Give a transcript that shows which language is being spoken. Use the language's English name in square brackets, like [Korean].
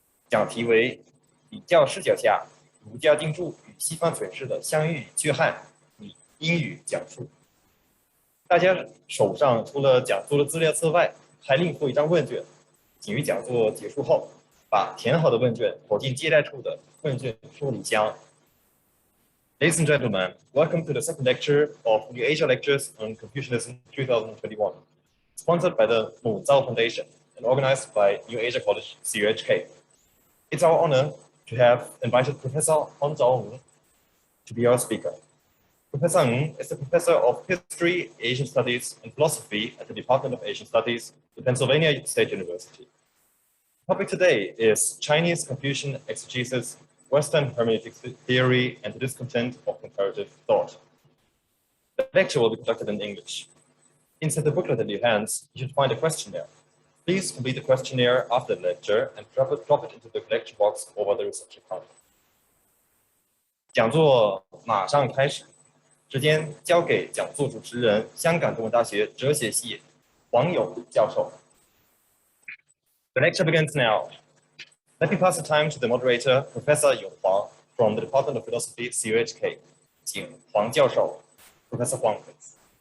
[Chinese] 讲题为“比较视角下儒家经注与西方诠释的相遇与缺憾”，以英语讲述。大家手上除了讲座的资料册外，还另附一张问卷，请于讲座结束后，把填好的问卷投进接待处的问卷收理箱。 [English] Ladies and gentlemen, welcome to the second lecture of New Asia Lectures on Confucianism 2021, sponsored by the Muzhao Foundation and organized by New Asia College CUHK. It's our honor to have invited Professor On-cho to be our speaker. Professor Ng is the Professor of History, Asian Studies, and Philosophy at the Department of Asian Studies at Pennsylvania State University. The topic today is Chinese Confucian Exegesis, Western Hermeneutic Theory, and the Discontent of Comparative Thought. The lecture will be conducted in English. Inside the booklet in your hands, you should find a questionnaire. Please complete the questionnaire after the lecture and drop it into the lecture box over the reception counter. [Chinese] 讲座马上开始。时间交给讲座主持人，香港中文大学哲学系黄勇教授。 [English] The lecture begins now. Let me pass the time to the moderator, Professor Yong Huang, from the Department of Philosophy, CUHK. [Chinese] 请黄教授 [English] ，Professor Huang, please.